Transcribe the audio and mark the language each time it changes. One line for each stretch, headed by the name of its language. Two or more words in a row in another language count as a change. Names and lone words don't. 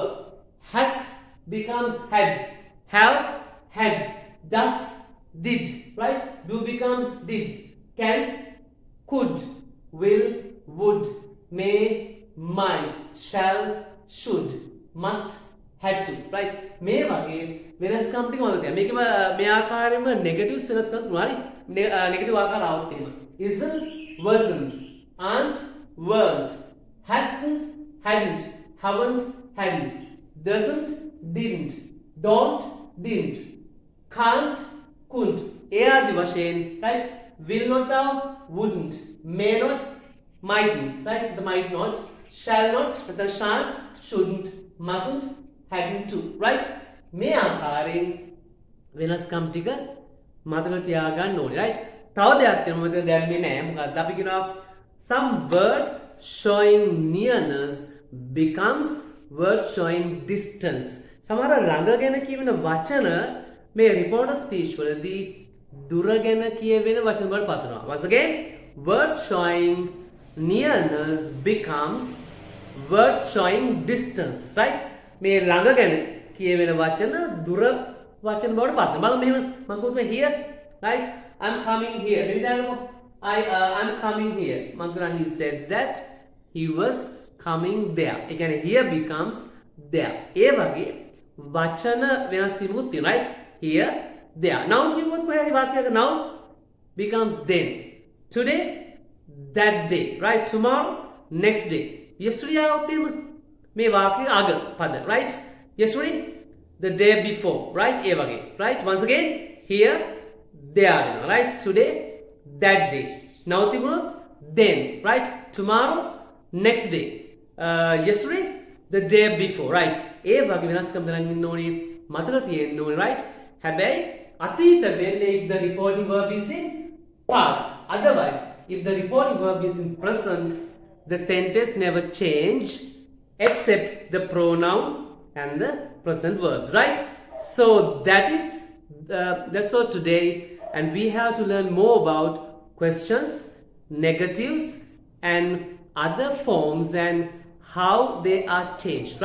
English: Has becomes had. Have had. Does did, right? Do becomes did. Can, could, will, would, may, might, shall, should, must, had to, right?
Sinhala: මේ වගේ වෙනස්කම් ටික මොකද කියන්නේ? මේකම මේ ආකාරයෙන්ම negatives වෙනස්කම් තුනයි. negative ආකාර આવත් එහෙම.
English: Isn't, wasn't, aren't, weren't, hasn't, hadn't, haven't, hadn't, doesn't, didn't, don't, didn't, can't, couldn't,
Sinhala: ඒ ආදි වශයෙන් right?
English: Will not have, wouldn't, may not, mightn't, right? The might not, shall not, the shan't, shouldn't, mustn't, hadn't to, right?
Sinhala: මේ ආකාරයෙන් වෙනස්කම් ටික මතක තියාගන්න ඕනේ, right? තව දෙයක් තියෙනවා මතක දැම්මේ නැහැ. මොකද්ද? අපි කියනවා
English: some words showing nearness becomes words showing distance.
Sinhala: සමහර ළඟ ගැන කියවෙන වචන මේ
English: reporter speech
Sinhala: වලදී දුර ගැන කියවෙන වචන වලට පත් වෙනවා.
English: Once again, words showing nearness becomes words showing distance, right?
Sinhala: මේ ළඟ ගැන කියවෙන වචන දුර වචන බවට පත් වෙනවා. බලමු මෙහෙම මම කියනවා
English: here, right? I'm coming here.
Sinhala: මේ විදිහටම
English: I'm coming here.
Sinhala: මම කියනවා
English: he said that he was coming there.
Sinhala: ඒ කියන්නේ
English: here becomes there.
Sinhala: ඒ වගේ වචන වෙනස් වීමකුත් තියෙනවා,
English: right? Here, there. Now
Sinhala: කිව්වොත් කොහේරි වාක්‍යයක
English: now becomes then. Today, that day. Right? Tomorrow, next day.
Sinhala: Yesterday આવත් එහෙම මේ වාක්‍යයේ අග පද.
English: Right? Yesterday, the day before. Right?
Sinhala: ඒ වගේ.
English: Right? Once again, here, there. Right? Today, that day. Now තිබුණොත් then. Right? Tomorrow, next day. Yesterday, the day before. Right?
Sinhala: ඒ වගේ වෙනස්කම් දැනගෙන ඉන්න ඕනේ. මතක තියෙන්න ඕනේ. Right? හැබැයි අතීත වෙන්නේ
English: if the reporting verb is in past. Otherwise, if the reporting verb is in present, the sentence never change except the pronoun and the present verb, right? So that's all today, and we have to learn more about questions, negatives, and other forms and how they are changed, right?